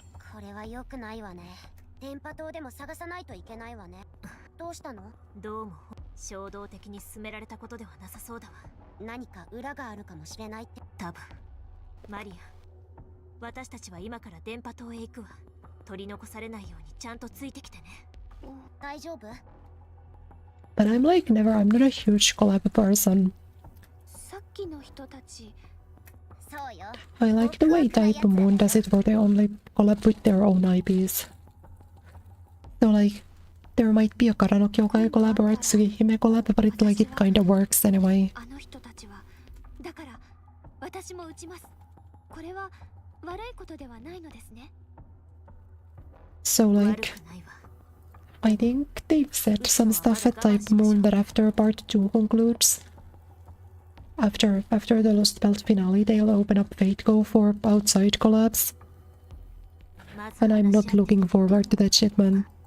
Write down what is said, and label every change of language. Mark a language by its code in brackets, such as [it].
[ja] これは良くないわね。電波塔でも探さないといけないわね。どうしたの？どうも衝動的に進められたことではなさそうだわ。何か裏があるかもしれないって。多分。マリア、私たちは今から電波塔へ行くわ。取り残されないようにちゃんとついてきてね。大丈夫？ [en] But I'm like never, I'm not a huge collab person. [ja] さっきの人たち。そうよ。 [en] I like the way Type Moon does it where they only collab with their own IPs. So like, there might be a Kara no Kyokai collab or a Tsugihime collab, but it like it kinda works anyway. [ja] あの人たちは。だから、私も撃ちます。これは悪いことではないのですね。 [en] So like, I think they've said some stuff at Type Moon that after part 2 concludes, after the Lost Belt finale, they'll open up Fate Go for outside collabs. And I'm not looking forward to that shit, man.